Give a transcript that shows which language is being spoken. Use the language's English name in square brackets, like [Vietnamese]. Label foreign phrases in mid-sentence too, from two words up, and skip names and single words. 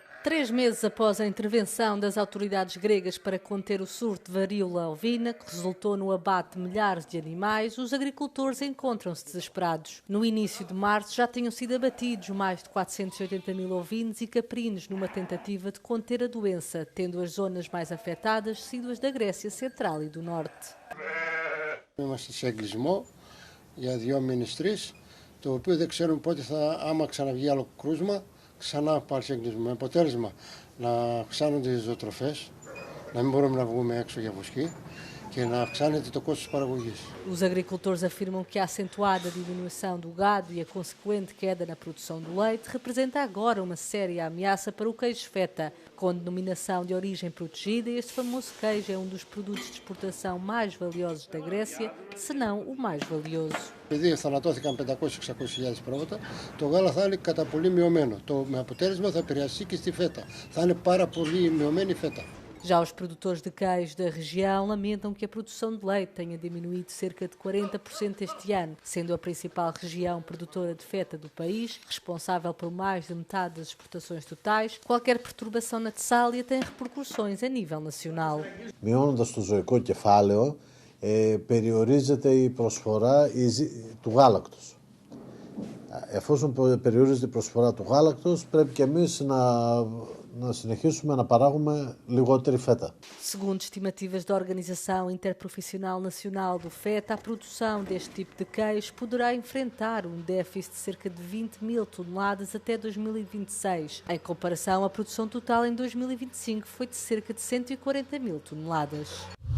[Portuguese] 3 meses após a intervenção das autoridades gregas para conter o surto de varíola ovina, que resultou no abate de milhares de animais, os agricultores encontram-se desesperados. No início de março já tinham sido abatidos mais de 480 mil ovinos e caprinos numa tentativa de conter a doença, tendo as zonas mais afetadas sido as da Grécia Central e do Norte. [Greek] Είμαστε σε εγκλισμό για 2 μήνες 3, το οποίο δεν ξέρουμε πότε άμα ξαναβγεί άλλο κρούσμα, ξανά πάλι σε εγκλισμό. Με αποτέλεσμα να αυξάνονται οι ζωοτροφές, να μην μπορούμε να βγούμε έξω για βοσκή και να αυξάνεται το κόστος παραγωγής. [Portuguese] Os agricultores afirmam que a acentuada diminuição do gado e a consequente queda na produção do leite representa agora uma séria ameaça para o queijo feta. Com denominação de origem protegida, este famoso queijo é um dos produtos de exportação mais valiosos da Grécia, se não ο mais valioso. [Greek] Επειδή θανατώθηκαν 500-600 χιλιάδες πρόβατα, το γάλα θα είναι κατά πολύ μειωμένο. Με αποτέλεσμα θα επηρεαστεί και στη φέτα. Θα είναι πάρα πολύ μειωμένη η φέτα. [Portuguese] Já os produtores de queijo da região lamentam que a produção de leite tenha diminuído cerca de 40% este ano, sendo a principal região produtora de feta do país, responsável por mais de metade das exportações totais. Qualquer perturbação na Tessália tem repercussões a nível nacional. [Greek] Μειώνοντας το ζωικό κεφάλαιο, περιορίζεται η προσφορά του γάλακτος. Εφόσον περιορίζεται η προσφορά του γάλακτος, πρέπει και εμείς να συνεχίσουμε να παράγουμε λιγότερη φέτα. [Portuguese] Segundo estimativas da Organização Interprofissional Nacional do Feta, a produção deste tipo de queijo poderá enfrentar um déficit de cerca de 20 mil toneladas até 2026. Em comparação, a produção total em 2025 foi de cerca de 140 mil toneladas.